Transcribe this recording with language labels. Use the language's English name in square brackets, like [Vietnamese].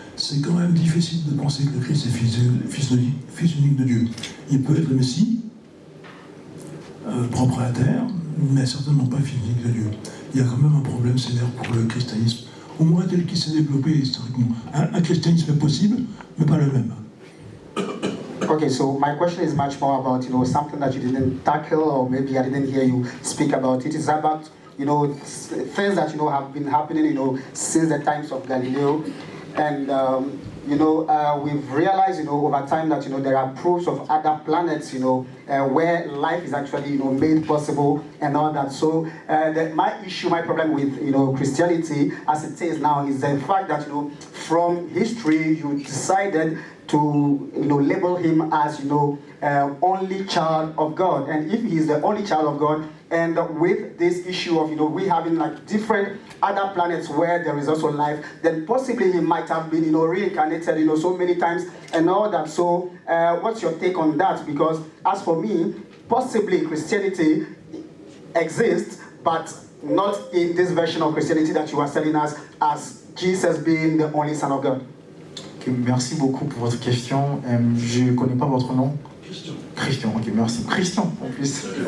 [French] C'est quand même difficile de penser que le Christ est fils unique de Dieu. Il peut être le Messie, propre à la terre, mais certainement pas fils unique de Dieu. Il y a quand même un problème sévère pour le christianisme, au moins tel qu'il s'est développé historiquement. Un christianisme est possible, mais pas le même. [English] Okay, so my question is much more about something that you didn't tackle, or maybe I didn't hear you speak about it. It's about things that have been happening since the times of Galileo, and we've realized over time that there are proofs of other planets where life is actually made possible and all that. So my problem with Christianity as it is now is the fact that from history you decided to label him as only child of God, and if he is the only child of God, and with this issue of we having like different other planets where there is also life, then possibly he might have been reincarnated so many times and all that. So what's your take on that? Because as for me, possibly Christianity exists, but not in this version of Christianity that you are telling us as Jesus being the only Son of God. [French] Merci beaucoup pour votre question. Je ne connais pas votre nom. Christian, ok, merci. Christian, en plus.